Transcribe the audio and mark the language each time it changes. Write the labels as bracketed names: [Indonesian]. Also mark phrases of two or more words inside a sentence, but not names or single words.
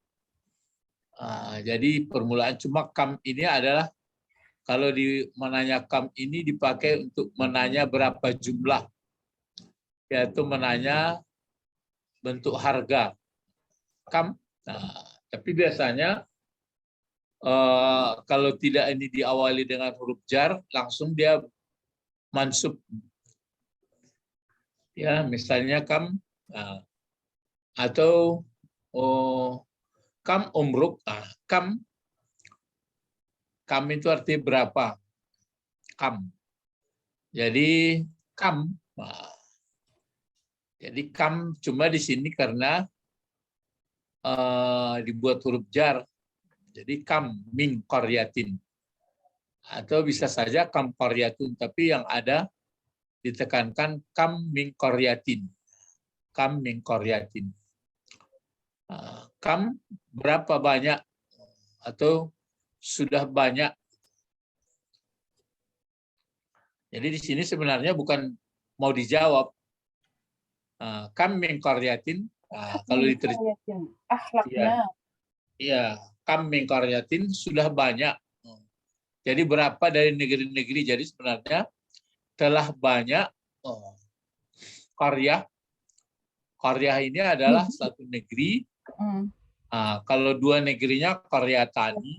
[Indonesian] Jadi permulaan, cuma kam ini adalah kalau di menanya kam ini dipakai untuk menanya berapa jumlah, yaitu menanya bentuk harga kam. Nah, tapi biasanya kalau tidak ini diawali dengan huruf jar, langsung dia mansub. Ya, misalnya kam, atau [Arabic] kam umruk. [Indonesian] Kam itu artinya berapa? Kam. Jadi kam. Jadi kam cuma di sini karena dibuat huruf jar. [Arabic] Jadi kam min qaryatin. [Indonesian] Atau bisa saja [Arabic] kam qaryatun, [Indonesian] tapi yang ada ditekankan [Arabic] kam min qaryatin. Kam min qaryatin. [Indonesian] Kam berapa banyak atau sudah banyak. Jadi di sini sebenarnya bukan mau dijawab. [Arabic] Kam min qaryatin. [Indonesian] Kalau diterjemahkan Akhlaknya. Iya, [Arabic] kam min qaryatin [Indonesian] sudah banyak. Jadi berapa dari negeri-negeri. Jadi sebenarnya telah banyak qaryah. Qaryah ini adalah satu negeri. Kalau dua negerinya qaryatani.